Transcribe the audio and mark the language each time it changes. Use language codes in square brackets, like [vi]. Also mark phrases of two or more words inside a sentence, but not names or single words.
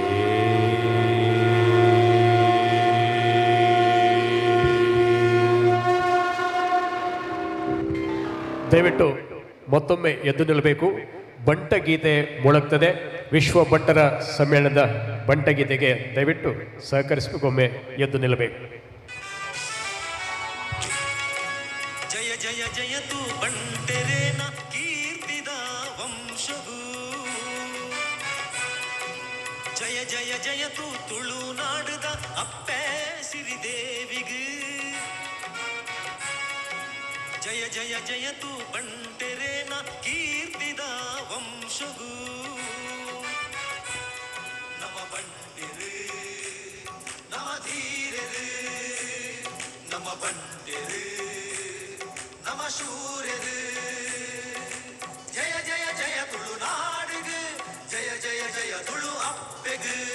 [kn] ದಯವಿಟ್ಟು ಮತ್ತೊಮ್ಮೆ ಎದ್ದು ನಿಲ್ಲಬೇಕು. ಬಂಟಗೀತೆ ಮೊಳಗ್ತದೆ. ವಿಶ್ವ ಬಂಟರ ಸಮ್ಮೇಳನದ ಬಂಟಗೀತೆಗೆ ದಯವಿಟ್ಟು ಸಹಕರಿಸಬೇಕು. ಒಮ್ಮೆ ಎದ್ದು ನಿಲ್ಲಬೇಕು. [tcy] ಜಯ ಜಯ ಜಯತು ಬಂಟೆರೇನ ಕೀರ್ತಿದ ವಂಶವು ಜಯ ಜಯ ಜಯ ತು ತುಳುನಾಡುದ ಅಪ್ಪೆ ಸಿರಿದೇವಿಗೆ ಜಯ ಜಯ ಜಯ ತು ಬಂಟೆರೇನ ಕೀರ್ತಿದ ವಂಶಗೂ ನಮ ಬಂಟೆರೆ ನಮ ಧೀರೆರೆ ನಮ ಬಂಟೆರೆ ನಮ ಶೂರೆರೆ ಜಯ ಜಯ ಜಯ ತುಳುನಾಡಿಗೆ ಜಯ ಜಯ ಜಯ ತುಳು ಅಪ್ಪೆಗೆ